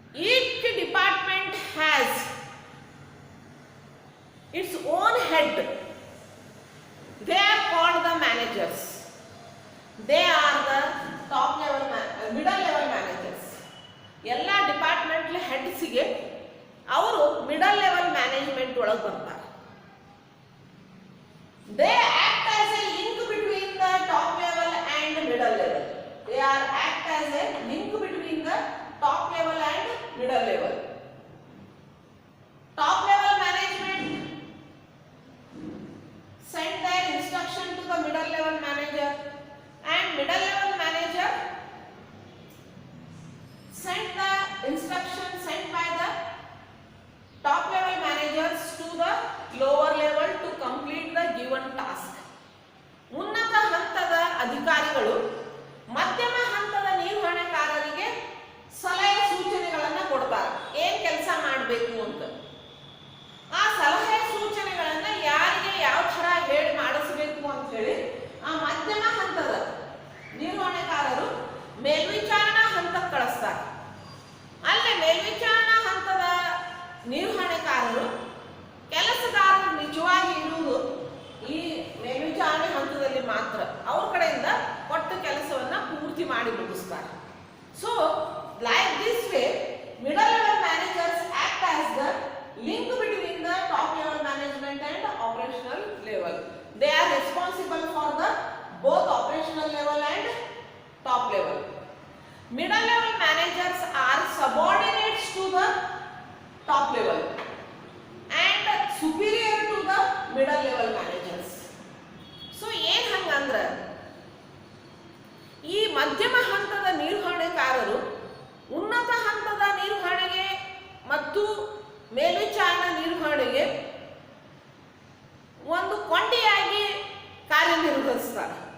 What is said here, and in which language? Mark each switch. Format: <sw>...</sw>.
<en>Each department has its own head. They are called the managers. They are the top level middle level managers.</en> <kn>ಎಲ್ಲ department ಹೆಡ್ಸ್ಗೆ ಅವರು middle level management ಒಳಗೆ ಬರ್ತಾರೆ.</kn> <en>They act as a link between the top level and middle level. They are act as a link between the top level and middle level. Top level management send their instruction to the middle level manager, and middle level manager send the instruction sent by the top level managers to the lower level to complete the given task.</en> <kn>ಉನ್ನತ ಹಂತದ ಅಧಿಕಾರಿಗಳು ಮಧ್ಯಮ ಹಂತದ ನಿರ್ವಹಣೆಕಾರರಿಗೆ ಸಲಹೆ ಸೂಚನೆಗಳನ್ನು ಕೊಡ್ತಾರೆ, ಏನ್ ಕೆಲಸ ಮಾಡಬೇಕು ಅಂತ. ಆ ಸಲಹೆ ಸೂಚನೆಗಳನ್ನು ಯಾರಿಗೆ ಯಾವ ಥರ ಹೇಳಿ ಮಾಡಿಸಬೇಕು ಅಂತ ಹೇಳಿ ಆ ಮಧ್ಯಮ ಹಂತದ ನಿರ್ವಹಣೆಕಾರರು ಮೇಲ್ವಿಚಾರಣಾ ಹಂತಕ್ಕೆ ಕಳಿಸ್ತಾರೆ. ಅಲ್ಲೇ ಮೇಲ್ವಿಚಾರಣಾ ಹಂತದ ನಿರ್ವಹಣೆಕಾರರು ಕೆಲಸಗಾರರು ನಿಜವಾಗಿ ಇರುವುದು ಈ ಮೇಲ್ವಿಚಾರಣೆ ಹಂತದಲ್ಲಿ ಮಾತ್ರ. ಅವ್ರ ಕಡೆಯಿಂದ ಕೊಟ್ಟ ಕೆಲಸವನ್ನ ಪೂರ್ತಿ ಮಾಡಿ ಮುಗಿಸ್ತಾರೆ.</kn> <en>So like this way middle level managers act as the link between the top level management and operational level. They are responsible for the both operational level and top level. Middle level managers are subordinates to the top level and superior to the middle level managers.</en> <kn>So ಏನು ಹಂಗಂದ್ರೆ ಈ ಮಧ್ಯಮ ಹಂತದ ನಿರ್ವಹಣೆಕಾರರು ಉನ್ನತ ಹಂತದ ನಿರ್ವಹಣೆಗೆ ಮತ್ತು ಮೇಲ್ವಿಚಾರಣಾ ನಿರ್ವಹಣೆಗೆ ಒಂದು ಕೊಂಡಿಯಾಗಿ ಕಾರ್ಯನಿರ್ವಹಿಸ್ತಾರೆ.</kn>